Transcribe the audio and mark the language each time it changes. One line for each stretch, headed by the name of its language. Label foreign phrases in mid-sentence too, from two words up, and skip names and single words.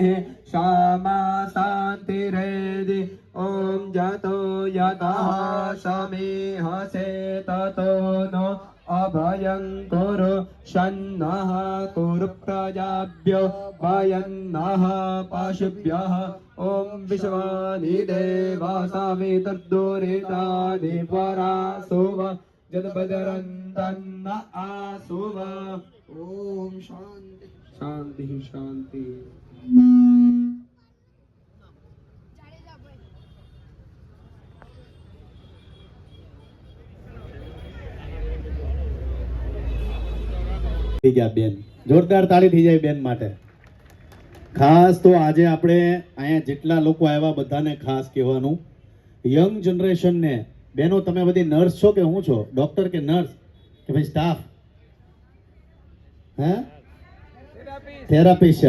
Sanskrit: क्षमा शान्तिरेधि ॐ यतो यतः समीहसे ततो नो अभयं कुरु शन्नः कुरु प्रजाभ्यो भयन्नः पशुभ्यः ॐ विश्वानि देवा सवितुर्दुरितानि परासुव जदबदरन्तन्न आसुव ॐ शान्ति शान्ति शान्ति.
Gujarati: થઈ ગયા બેન, જોરદાર તાળી થઈ જાય બેન માટે. ખાસ તો આજે આપણે અહીંયા જેટલા લોકો આવ્યા બધાને ખાસ કહેવાનું, યંગ જનરેશનને, બહેનો તમે બધી નર્સ છો કે હું છો, ડોક્ટર કે નર્સ કે ભાઈ સ્ટાફ, હે થેરાપિસ્ટ છે.